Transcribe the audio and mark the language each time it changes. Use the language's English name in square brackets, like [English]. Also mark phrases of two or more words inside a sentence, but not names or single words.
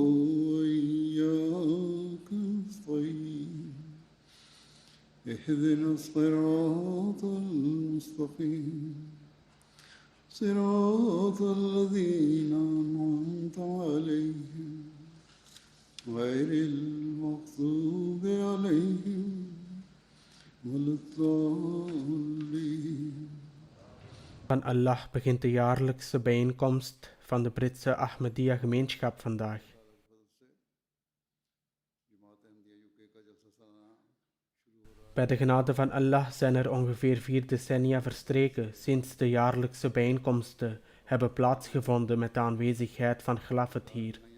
[Arabic] وإياك نستعين اهدنا الصراط المستقيم صراط الذين أنعمت عليهم غير المغضوب عليهم ولا الضالين. [Dutch] Van Allah begint de jaarlijkse bijeenkomst van de Britse Ahmadiyya gemeenschap vandaag. Bij de genade van Allah zijn er ongeveer 4 decennia verstreken sinds de jaarlijkse bijeenkomsten hebben plaatsgevonden met de aanwezigheid van Khilafat hier.